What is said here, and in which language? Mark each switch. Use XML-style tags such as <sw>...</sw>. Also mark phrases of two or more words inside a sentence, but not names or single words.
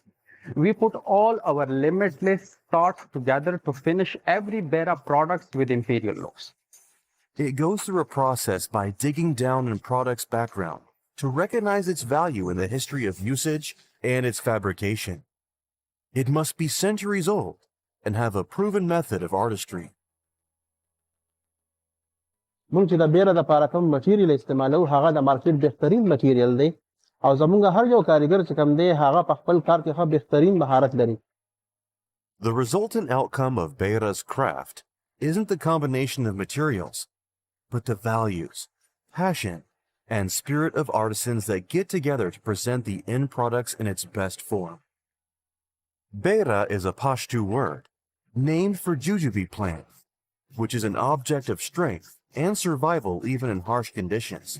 <en>We put all our limitless thoughts together to finish every BERA product with imperial looks. It goes through a process by digging down in product's background to recognize its value in the history of usage and its fabrication. It must be centuries old and have a proven method of artistry.</en> <ps>مونږ چې د بیره د پاره کوم مټیریل استعمالو هغه د مارکیټ بهترین مټیریل دی او زمونږ هر یو کاریګر چې کوم دی هغه په خپل کار کې ښه بهترین مهارت لري.</ps> <en>The resultant outcome of BERA's craft isn't the combination of materials, but the values, passion, and spirit of artisans that get together to present the end products in its best form. BERA is a Pashto word, named for jujube plant, which is an object of strength and survival even in harsh conditions.</en>